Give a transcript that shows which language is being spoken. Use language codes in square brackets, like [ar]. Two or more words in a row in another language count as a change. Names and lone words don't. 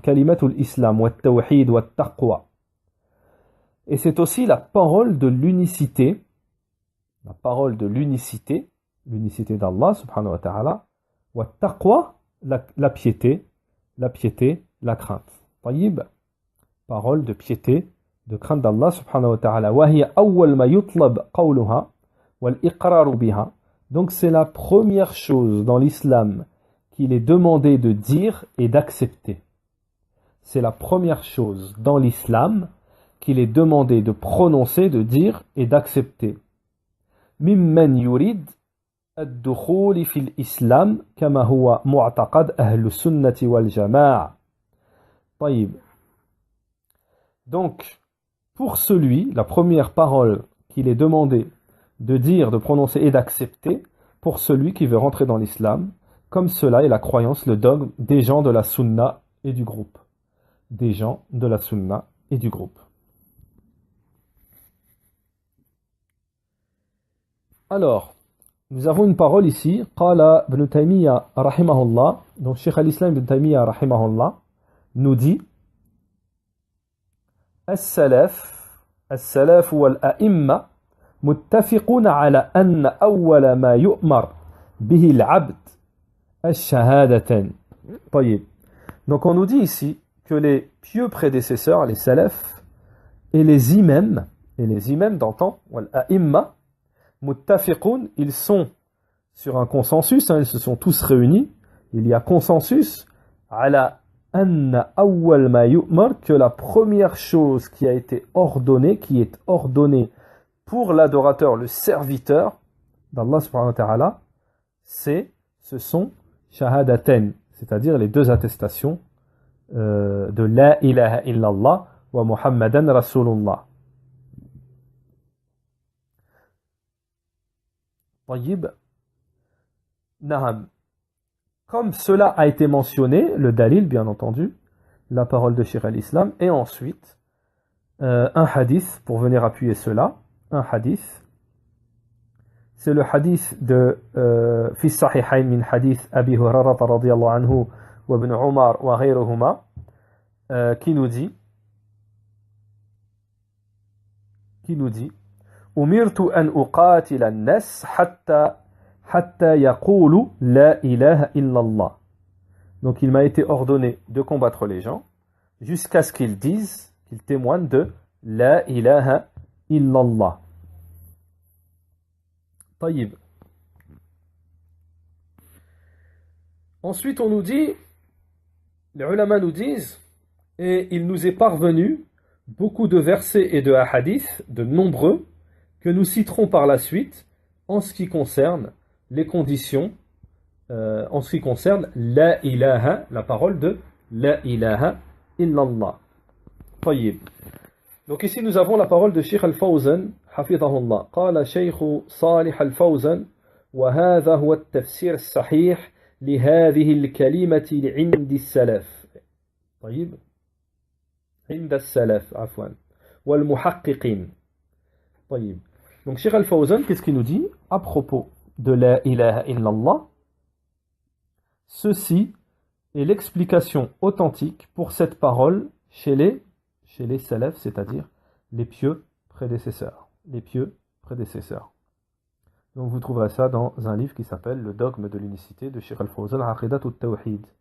[ar] كلمة الإسلام، والتوحيد، والتقوى. [fr] Et c'est aussi la parole de l'unicité, l'unicité d'Allah [ar] سبحانه وتعالى، والتقوى, [fr] la piété, la crainte. Tayyib, parole de piété, de crainte d'Allah [ar] سبحانه وتعالى. وهي أول ما يطلب قولها والإقرار بها. [fr] Donc c'est la première chose dans l'islam qu'il est demandé de dire et d'accepter. C'est la première chose dans l'islam qu'il est demandé de prononcer, de dire et d'accepter. [ar] ممن يريد الدخول في الإسلام كما هو معتقد أهل السنة والجماعة. طيب. [fr] Donc, pour celui, la première parole qu'il est demandé de dire, de prononcer et d'accepter, pour celui qui veut rentrer dans l'islam, comme cela est la croyance, le dogme des gens de la sunna et du groupe. Des gens de la sunna et du groupe. Alors, nous avons une parole ici, [ar] قال ابن تيمية رحمه الله, [fr] donc Cheikh al-Islam ibn Taymiyyah rahimahullah, nous dit [ar] السلف والأئمة متفقون على أن أول ما يؤمر به العبد الشهادتين. طيب. [fr] Donc on nous dit ici que les pieux prédécesseurs, les salafs et les imams d'antan, [ar] والأئمة متفقون, [fr] ils sont sur un consensus, hein, ils se sont tous réunis, il y a consensus [ar] على أن أول ما يؤمر, [fr] que la première chose qui a été ordonnée, qui est ordonnée pour l'adorateur, le serviteur d'Allah [ar] سبحانه وتعالى, [fr] ce sont shahadaten, c'est-à-dire les deux attestations de [ar] لا إله إلا الله ومحمدا رسول الله. Tayyib. Naham. [fr] Comme cela a été mentionné, le dalil bien entendu, la parole de Cheikh al-Islam, et ensuite un hadith pour venir appuyer cela, un hadith. C'est le hadith de [ar] في الصحيحين من حديث أبي هريرة رضي الله عنه وابن عمر وغيرهما [fr] qui nous dit [ar] أمرت أن أقاتل الناس حتى يقولوا لا إله إلا الله. [fr] Donc il m'a été ordonné de combattre les gens jusqu'à ce qu'ils disent, qu'ils témoignent de [ar] لا إله إلا الله. Taïb. [fr] Ensuite on nous dit, les ulama nous disent, et il nous est parvenu beaucoup de versets et de hadiths, de nombreux, que nous citerons par la suite en ce qui concerne les conditions, en ce qui concerne [ar] لا إله, [fr] la parole de [ar] لا إله إلا الله. [fr] Tayyib. Donc ici nous avons la parole de Cheikh Al-Fawzan, hafidhahullah. [ar] قال الشيخ صالح الفوزان، وهذا هو التفسير الصحيح لهذه الكلمة عند السلف. طيب. عند السلف، عفوا. والمحققين. طيب. [fr] Donc Cheikh Al-Fawzan, qu'est-ce qu'il nous dit à propos de [ar] لا إله إلا الله? [fr] Ceci est l'explication authentique pour cette parole chez les salafs, c'est-à-dire les pieux prédécesseurs. Les pieux prédécesseurs. Donc vous trouverez ça dans un livre qui s'appelle Le dogme de l'unicité de Cheikh Al-Fawzan, Aqidat al-Tawhid.